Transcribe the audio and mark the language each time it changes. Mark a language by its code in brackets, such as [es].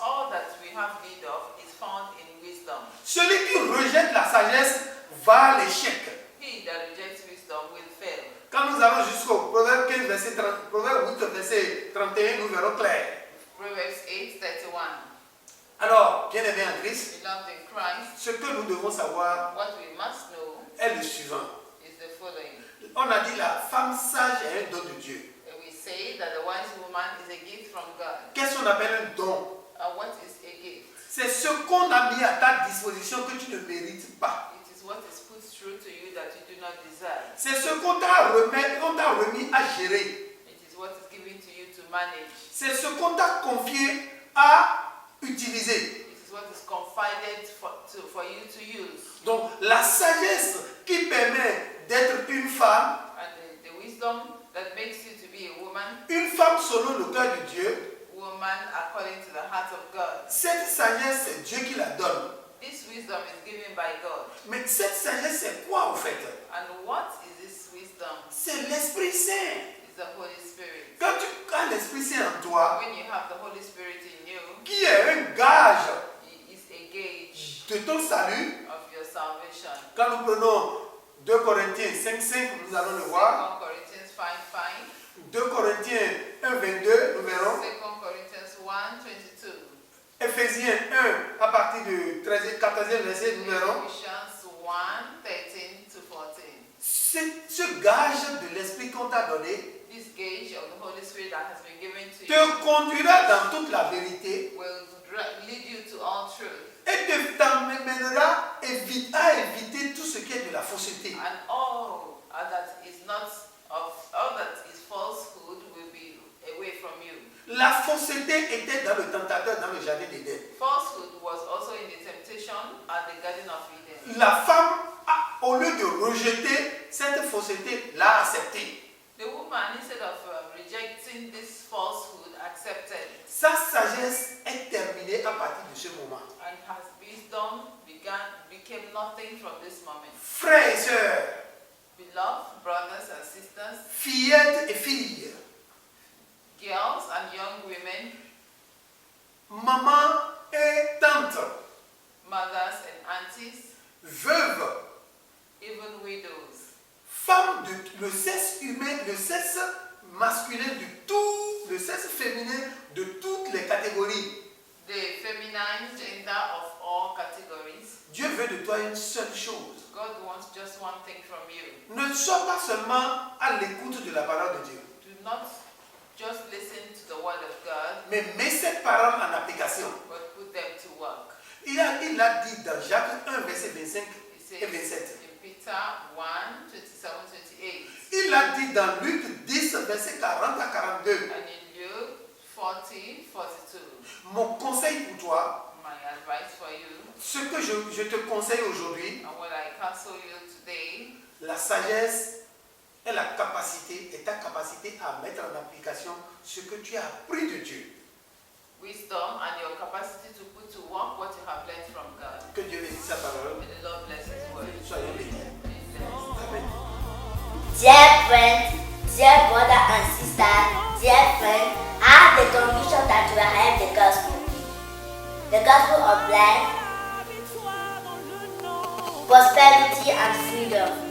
[en] all that we have need of is found in wisdom. [fr] Celui qui rejette la sagesse va à l'échec. [en] He that rejects wisdom will fail. [fr] Quand nous allons jusqu'au Proverbe 15, verset 30, Proverbe 8, verset 31, nous verrons clair. [en] Proverbs 8, 31. [fr] Alors, bien aimé en Christ, [en] Beloved in Christ, [fr] ce que nous devons savoir [en] what we must know [fr] est le suivant. [en] is the following. [fr] On a dit la femme sage est un don de Dieu. [en] We say that the wise woman is a gift from God. [fr] Qu'est-ce qu'on appelle un don? [en] What is a gift? [fr] C'est ce qu'on a mis à ta disposition que tu ne mérites pas. [en] It is what is put through to you that you do not deserve. [fr] C'est ce qu'on t'a remis à gérer. [en] It is what is given to you to manage. [fr] C'est ce qu'on t'a confié à utiliser. [en] It is what is confided for you to use. [fr] Donc la sagesse qui permet d'être une femme, [en] And the wisdom that makes you to be a woman, [fr] une femme selon le cœur de Dieu, [en] woman according to the heart of God. [fr] cette sagesse, c'est Dieu qui la donne. [en] This wisdom is given by God. [fr] Mais cette sagesse, c'est quoi en fait? [en] And what is this wisdom? [fr] C'est l'Esprit Saint. [en] It's the Holy Spirit. [fr] Quand tu as l'Esprit Saint en toi, [en] When you have the Holy Spirit in you, [fr] qui est un gage [en] He is a gauge [fr] de ton salut, [en] of your salvation. [fr] quand nous prenons 2 Corinthiens 5, nous allons le voir. [en] 2 Corinthians 5, 5. [fr] 2 Corinthiens 1, 22, nous verrons. [en] 2 Corinthians 1, 22. [fr] Éphésiens 1, à partir du 14e verset, nous verrons. [en] Ephesians 1, 13 to 14. [fr] Ce gage de l'Esprit qu'on t'a donné [en] This gauge of the Holy Spirit that has been given to you [fr] te conduira dans toute la vérité [en] will lead you to all truth. [fr] et t'emmènera à éviter tout ce qui est de la fausseté. [en] And all that is not of all that is falsehood will be away from you. [fr] La fausseté était dans le tentateur dans le jardin d'Éden. [en] Falsehood was also in the temptation at the Garden of Eden. [fr] La femme, au lieu de rejeter cette fausseté, l'a acceptée. [en] The woman, instead of rejecting this falsehood, accepted, [fr] Sa sagesse est terminée à partir de ce moment. [en] and her wisdom became nothing from this moment. [fr] Frères et sœurs, [en] Beloved brothers and sisters, [fr] fillettes et filles, [en] girls and young women, [fr] maman et tante, [en] mothers and aunties, [fr] veuves, [en] even widows, [fr] femmes de le sexe humain, le sexe masculin de tout, le sexe féminin de toutes les catégories. [en] the feminine gender of all categories. [fr] Dieu veut de toi une seule chose. [en] God wants just one thing from you. [fr] Ne sois pas seulement à l'écoute de la parole de Dieu, [en] Do not just listen to the word of God, [fr] mais mets cette parole en application. [en] but put them to work. [fr] Il a dit dans Jacques 1, verset 25 [en] It [fr] et [en] says 27. in Peter 1, 27, 28. [fr] Il a dit dans Luc 10, verset 40 à 42. [en] And in Luke 40, 42. [fr] Mon conseil pour toi, [en] My advice for you, [fr] ce que je te conseille aujourd'hui, [en] and what I counsel you today, [fr] la sagesse est la capacité, est ta capacité à mettre en application ce que tu as appris de Dieu. [en] wisdom and your capacity to put to work what you have learned from God. [fr] Que Dieu bénisse sa parole. [en] May the Lord bless His word. [fr] Soyons bénis. [en] Be blessed. Amen. Dear friends, dear brother and sister, dear friend, I have the conviction that you will have the gospel of life, prosperity and freedom.